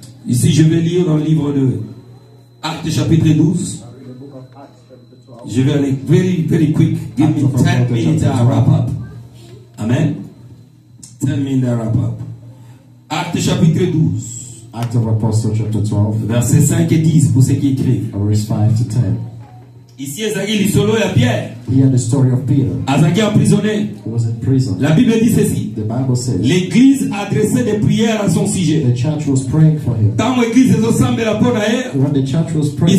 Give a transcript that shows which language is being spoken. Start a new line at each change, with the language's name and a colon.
French: Ici, je vais lire dans le livre de Actes chapitre 12. Je vais aller
English: very quick. Give me 10 minutes to wrap up. Amen. 10 minutes to wrap up.
French: Actes chapitre 12.
English: Acts of Apostles chapter 12,
French: Versets 5 et 10 pour ceux qui écrivent.
English: verse 5 to 10.
Lingala: Ici, Ezaki l'isolo et Pierre.
English: Here the story of Peter.
Lingala: Azaki emprisonné.
English: He was in prison.
French: La Bible dit ceci.
English: The Bible says
French: L'église adressait des prières à son sujet.
English: the church was praying for him.
Lingala: Tant l'église ezosambela mpo na ye,
English: When the church was praying,